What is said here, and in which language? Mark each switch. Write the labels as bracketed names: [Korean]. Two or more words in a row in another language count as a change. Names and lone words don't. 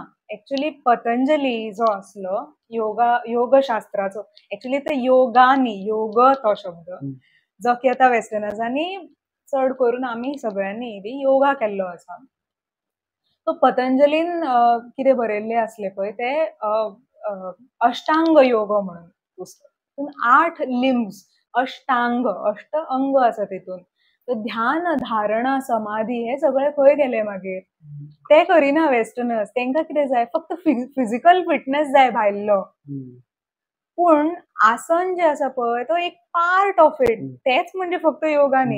[Konkani] एक्चुअली पतंजली जो आसलो योगशास्त्राचो एक्चुअली ते योगा न्ही योग तो शब्द जो की आतां वेस्टर्नर्सांनी चड करून आमी सगळ्यांनी बी योगा केल्लो आसा. तो पतंजलीन कितें बरयल्लें आसलें पळय ते अष्टांग योग म्हणून पुस्तक 8 लिम्स अष्टांग अष्ट अंग आसा तितून ध्यान धारणा समाधी हे सगळे खंय गेले मागीर ते करिना वेस्टर्नर्स. तांकां कितें जाय फक्त [English] physical fitness [Konkani] जाय भायल्लो पूण आसन जे आसा पळय तो एक [English] part of it [Konkani] तेच म्हणजे फक्त योगा न्ही.